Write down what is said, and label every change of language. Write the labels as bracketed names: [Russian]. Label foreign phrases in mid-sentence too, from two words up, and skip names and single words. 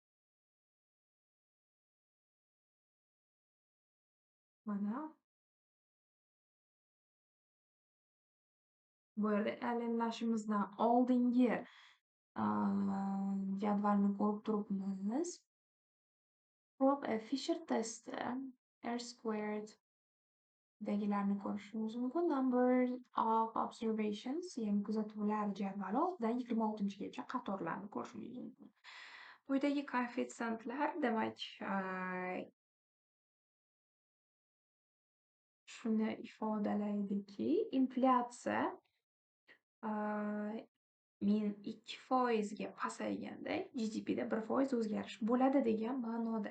[Uzbek] Mana bu yerda lnlashimizdan oldingi jadvalni ko'rib turibmiz. Prop Fisher testi [English] R squared [Uzbek] dagilarni ko'rishimiz mumkin. [English] Number of observations, [Uzbek] ya'ni kuzatuvlar jadvali ostidan 26gacha qatorlarni ko'rishingiz mumkin. Quyidagi koeffitsiyentlar demak shuni ifodalaydiki, inflyatsiya 2% ga pasayganda GDPda 1% o'zgarish bo'ladi degan ma'noda.